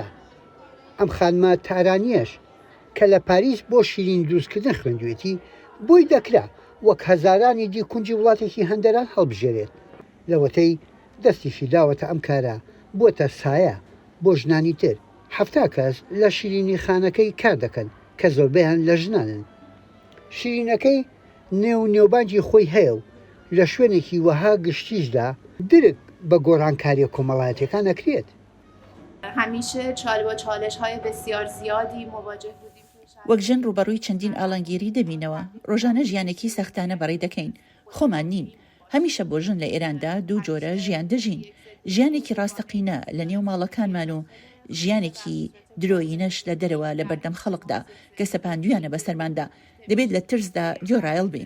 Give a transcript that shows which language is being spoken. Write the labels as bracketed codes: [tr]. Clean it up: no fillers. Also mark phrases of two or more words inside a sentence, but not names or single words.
[ckb] ئەم خانمە تارانیەش کە لە پاریس بۆ شیرین دروستکردن خوێندوێتی بۆی دەکرا وەک هەزارانی دی کونجی وڵاتێکی هەندەران هەڵبژێرێت لەوەتەی دەستیشی داوەتە ئەم کارە بۆتە سایە بۆ ژنانی تر. 70 کەس لە شیرینی خانەکەی کار دەکەن کە زۆربەیان لە ژنانن. شیرینەکەی نێوبانجی خۆی هەیە و لە شوێنێکی وەها گشتیشدا درک بە گۆڕانکاریە کۆمەڵایەتەکان ئەکرێت. [fa] هەمیشە با چالش‌های بسیار زیادی مواجه بودیم. [ckb] وەک ژن ڕوبەڕووی چەندین ئاڵنگیری دەبینەوە، ڕۆژانە ژیانێکی سەختانە بەڕێ دەکەین. خۆمان نین. هەمیشە بۆ ژن لە ئێراندا دوو جۆرە ژیان دەژین. ژیانێکی ڕاستەقینە لە نێو ماڵەکانمان و ژیانێکی درۆیینەش لە دەرەوە لە بەردەم خەڵکدا کە سەپاندویانە بەسەرماندا دەبێت لە ترسدا گۆڕایڵ بین.